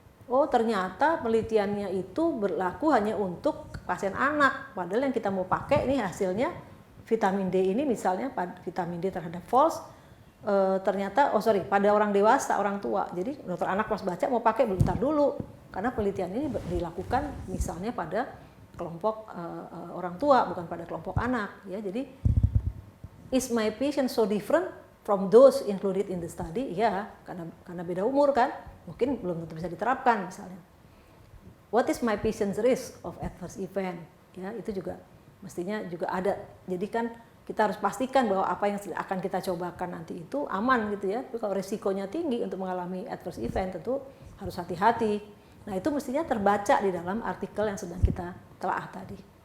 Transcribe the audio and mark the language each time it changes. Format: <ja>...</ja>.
<id>Oh, ternyata penelitiannya itu berlaku hanya untuk pasien anak, padahal yang kita mau pakai ini hasilnya vitamin D ini misalnya, vitamin D terhadap false, ternyata pada orang dewasa, orang tua. Jadi dokter anak pas baca mau pakai bentar dulu, karena penelitian ini dilakukan misalnya pada kelompok orang tua, bukan pada kelompok anak ya. Jadi</id> <en>is my patient so different from those included in the study?</en> <id>Ya, karena beda umur kan, mungkin belum tentu bisa diterapkan misalnya.</id> <en>What is my patient's risk of adverse event?</en> <id>Ya, itu juga mestinya juga ada. Jadi kan kita harus pastikan bahwa apa yang akan kita cobakan nanti itu aman gitu ya. Tapi kalau risikonya tinggi untuk mengalami adverse event, tentu harus hati-hati. Nah, itu mestinya terbaca di dalam artikel yang sedang kita telaah tadi.</id>